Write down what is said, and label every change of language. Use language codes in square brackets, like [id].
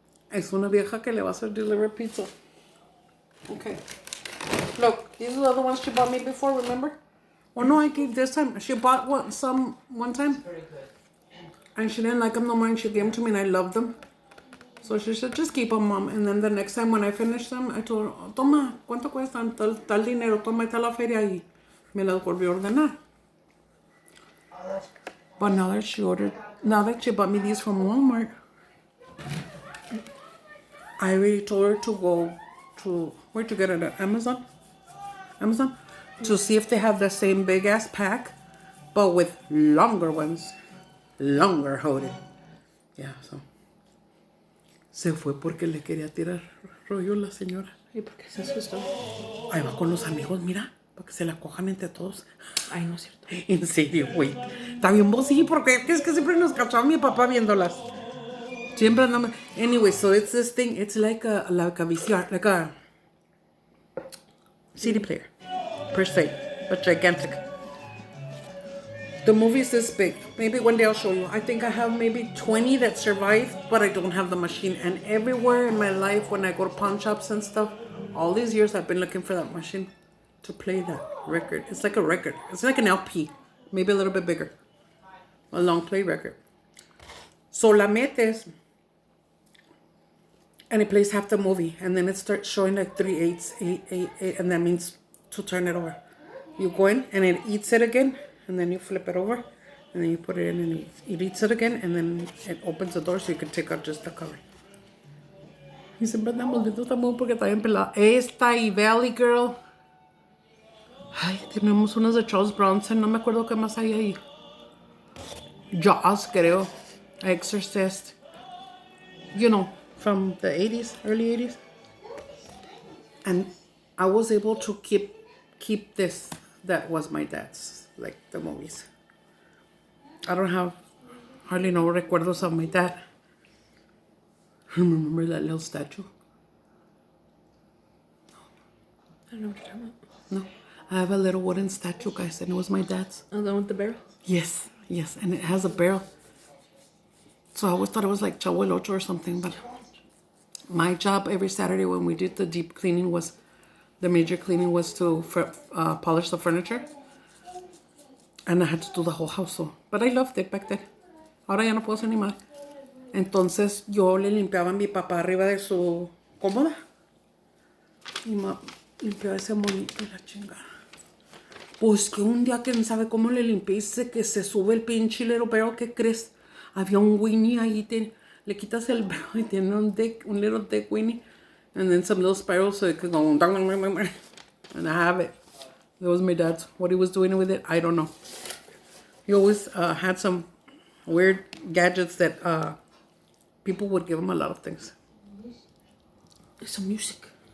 [es] Es una vieja que le va a hacer deliver pizza. [en] Okay. Look, these are the other ones she bought me before, remember? Oh no, I gave this time. She bought one time. And she didn't like them no more and she gave them to me and I loved them. So she said, just keep them, Mom. And then the next time when I finished them, I told her, [es] toma, ¿cuánto cuestan? Tal dinero, toma, está la feria y me las volvió a ordenar. [en] But now that she bought me these from Walmart, I already told her to go to, where'd you get it at? Amazon? To see if they have the same big ass pack, but with longer ones. Longer holding. Yeah, so. [es] Se fue porque le quería tirar rollo la señora. ¿Y por qué se asustó? Ahí va con los amigos, mira, para que se la cojan entre todos. Ay, no es cierto. En serio, güey. Está bien vos, sí, porque es que siempre nos cachaba mi papá viéndolas. Siempre andamos. [en] Anyway, so it's this thing. It's like a VCR, like a CD player, per se, but gigantic. The movie is this big. Maybe one day I'll show you. I think I have maybe 20 that survive, but I don't have the machine. And everywhere in my life, when I go to pawn shops and stuff, all these years I've been looking for that machine to play that record. It's like a record. It's like an LP, maybe a little bit bigger. A long play record. So [es] la metes, [en] and it plays half the movie, and then it starts showing like 3/8, 8, and that means to turn it over. You go in, and it eats it again, and then you flip it over, and then you put it in, and it eats it again, and then it opens the door so you can take out just the cover. [es] Y siempre andamos viendo esta movie porque está bien pelada. Esta y Valley Girl. Ay, tenemos unas de Charles Bronson, no me acuerdo qué más hay ahí. Jaws, creo. Exorcist. [en] You know, from the 80s, early 80s. And I was able to keep this. That was my dad's, like the movies. I don't have hardly no recuerdos of my dad. Remember that little statue? I don't know what you're talking about. No. I have a little wooden statue, guys, and it was my dad's. Oh, the one with the barrel? Yes, and it has a barrel. So I always thought it was like Chavo el Ocho or something, but my job every Saturday when we did the deep cleaning was, the major cleaning was to polish the furniture. And I had to do the whole house, so. But I loved it back then. [es] Ahora ya no puedo hacer ni mal. Entonces yo le limpiaba a mi papá arriba de su cómoda. Y limpiaba ese monito y la chingada. Pues que un día, quién sabe cómo le limpié, dice que se sube el pinche [en] little barrel, [es] ¿qué crees? Había un Winnie ahí, le quitas el barrel y tiene un [en] little dick [es] Winnie. [en] And then some little spirals so it could go, and I have it. That was my dad's. What he was doing with it, I don't know. He always had some weird gadgets that people would give him a lot of things. It's some music.